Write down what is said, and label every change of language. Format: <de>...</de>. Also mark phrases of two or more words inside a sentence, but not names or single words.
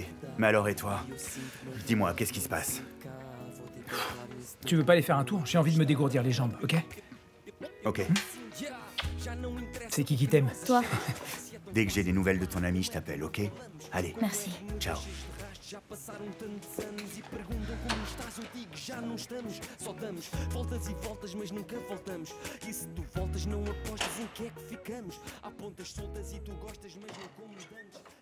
<fr>Mais alors, et toi? Dis-moi, qu'est-ce qui se passe? Tu veux pas aller faire un tour? J'ai envie de me dégourdir les jambes, ok? Ok. C'est qui t'aime? Toi. Dès que j'ai des nouvelles de ton ami, je t'appelle, ok? Allez. Merci. Ciao.</fr> <pt>Já passaram tantos anos e perguntam como estás, eu digo já não estamos. Só damos voltas e voltas, mas nunca voltamos. E se tu voltas, não apostas em que é que ficamos. Há pontas soltas e tu gostas, mas não como dantes.</pt>